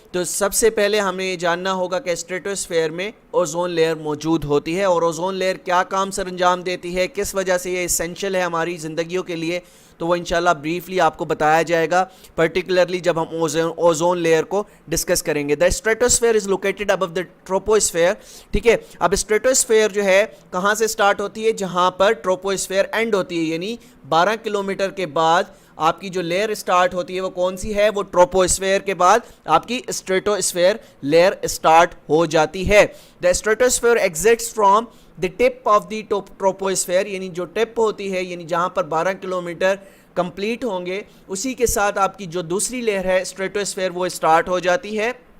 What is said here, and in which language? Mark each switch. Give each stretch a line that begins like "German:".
Urdu: تو سب سے پہلے ہمیں یہ جاننا ہوگا کہ اسٹریٹوسفیئر میں اوزون لیئر موجود ہوتی ہے, اور اوزون لیئر کیا کام سر انجام دیتی ہے, کس وجہ سے یہ اسینشل ہے ہماری زندگیوں کے لیے, تو وہ انشاءاللہ بریفلی آپ کو بتایا جائے گا, پرٹیکولرلی جب ہم اوزون لیئر کو ڈسکس کریں گے.
English: The stratosphere is located above the troposphere.
Urdu: ٹھیک ہے, اب اسٹریٹوسفیئر جو ہے کہاں سے اسٹارٹ ہوتی ہے, جہاں پر ٹروپوسفیئر اینڈ ہوتی ہے, یعنی 12 کلومیٹر کے بعد آپ کی جو لیئر اسٹارٹ ہوتی ہے وہ کون سی ہے, وہ ٹروپوسفیئر کے بعد آپ کی اسٹریٹوسفیئر لیئر اسٹارٹ ہو جاتی ہے.
English: the stratosphere exits from the tip of the troposphere,
Urdu: یعنی جو ٹپ ہوتی ہے, یعنی جہاں پر 12 کلومیٹر کمپلیٹ ہوں گے اسی کے ساتھ آپ کی جو دوسری لیئر ہے اسٹریٹوسفیئر وہ اسٹارٹ ہو جاتی ہے.